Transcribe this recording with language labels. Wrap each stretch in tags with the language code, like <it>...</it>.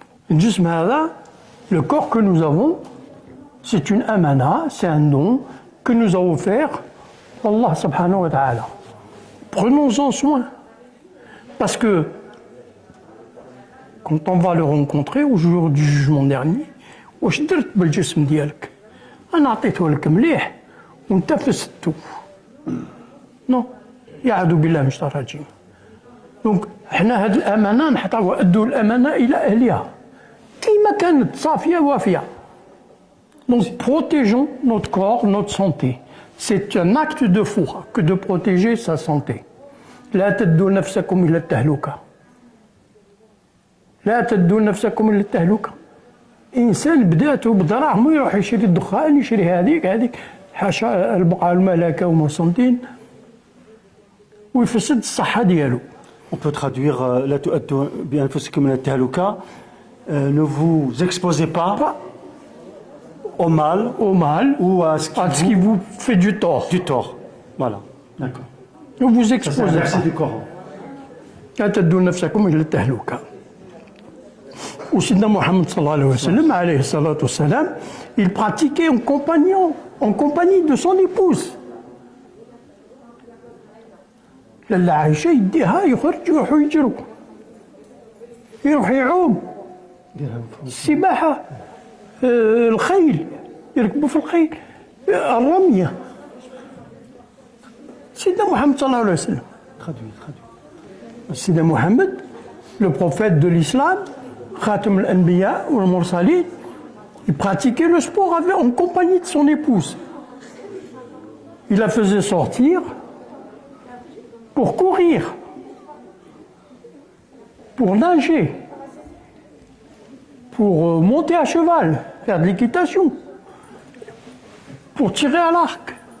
<ar>Le jism hada,</ar> <fr>le corps que nous avons, c'est une amana, c'est un don que nous a offert Allah subhanahu wa ta'ala. Prenons-en soin. Parce que quand on va le rencontrer au jour du jugement dernier,</fr> <ar>واش درت بالجسم ديالك؟ انا عطيته لك مليح وانت فسدته. نو يعوذ بالله من الشيطان الرجيم. دونك حنا هذه الامانه نحطوا ادوا الامانه الى اهلها كيما كانت صافيه وافيه.</ar> <fr>Donc protégeons notre corps, notre santé. C'est un acte de foi que de protéger sa santé.</fr> <ar>لا تدوا نفسكم إلى التهلكة. لا تدوا نفسكم إلى التهلكة. إنسان بداته بدراهمه يروح يشري الدخان يشري هذيك حاشا البقعة الملكة وما سنتين ويفسد الصحة ديالو.</ar> <fr>On peut traduire</fr> <ar>لا تؤدوا بأنفسكم إلى التهلكة.</ar> <fr>Ne vous exposez pas au mal ou à ce qui vous fait du tort. Du tort. Voilà. D'accord. Ne vous exposez pas. Verset du Coran.</fr> <ar>لا تدوا نفسكم إلى التهلكة. وسيدنا محمد صلى الله عليه وسلم عليه الصلاة والسلام,</ar> <fr>il pratiquait en compagnie de son épouse.</fr> <ar>لاله عائشة يديها يخرج يروحوا يجروا يروح يعوم السباحة, الخيل يركبوا في الخيل, الرمية. سيدنا محمد صلى الله عليه وسلم.</ar> <fr>سيدنا محمد, le prophète de l'islam,</fr> <ar>Khatam al-Anbiya ou al-Mursalin,</ar> <fr>il pratiquait le sport en compagnie de son épouse. Il la faisait sortir pour courir, pour nager, pour monter à cheval, faire de l'équitation, pour tirer à l'arc.</fr>